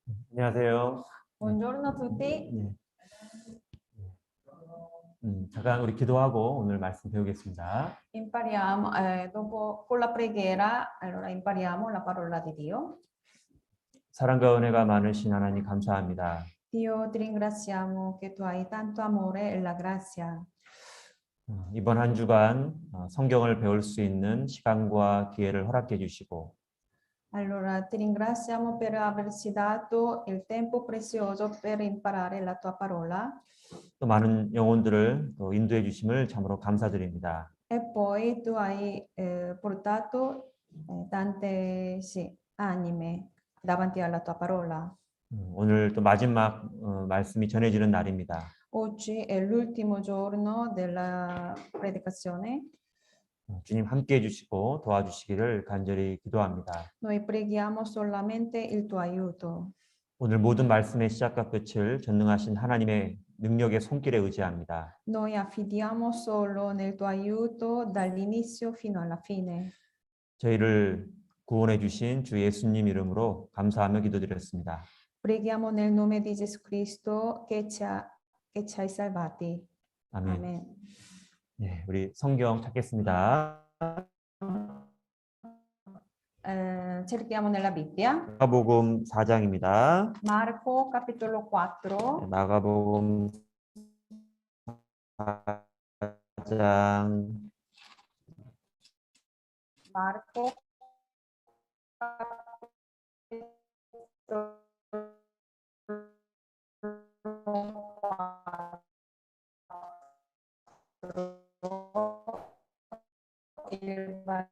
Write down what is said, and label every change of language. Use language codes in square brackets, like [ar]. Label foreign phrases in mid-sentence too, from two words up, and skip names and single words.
[ko] 안녕하세요. [it] Buongiorno a tutti. [ko] 예. 잠깐 우리 기도하고 오늘 말씀 배우겠습니다. [it] Impariamo, dopo con la preghiera, allora impariamo la parola di Dio. [ko] 사랑과 은혜가 많으신 하나님 감사합니다. [it] Dio, ti ringraziamo che tu hai tanto amore e la grazia. [ko] 이번 한 주간 성경을 배울 수 있는 시간과 기회를 허락해 주시고 [it] Allora ti ringraziamo per averci dato il tempo prezioso per imparare la tua parola [ko] 또 많은 영혼들을 또 인도해 주심을 참으로 감사드립니다. [it] e poi tu hai portato tante sì, anime davanti alla tua parola. [ko] 오늘 또 마지막 말씀이 전해지는 날입니다. [it] Oggi è l'ultimo giorno della predicazione. [ko] 주님 함께 해 주시고 도와주시기를 간절히 기도합니다. [it] Noi preghiamo solamente il tuo aiuto. [ko] 오늘 모든 말씀의 시작과 끝을 전능하신 하나님의 능력의 손길에 의지합니다. [it] Noi affidiamo solo nel tuo aiuto dall'inizio fino alla fine. [ko] 저희를 구원해 주신 주 예수님 이름으로 감사하며 기도드렸습니다. [it] Preghiamo nel nome di Gesù Cristo che ci hai salvati. [ko] 아멘. [it] Amen. [ko] 네, 우리 성경 찾겠습니다. [it] Cerchiamo nella Bibbia. [ko] 마가복음 4장입니다. [it] Marco capitolo 4. [ko] 마가복음 4장 [it] Marco il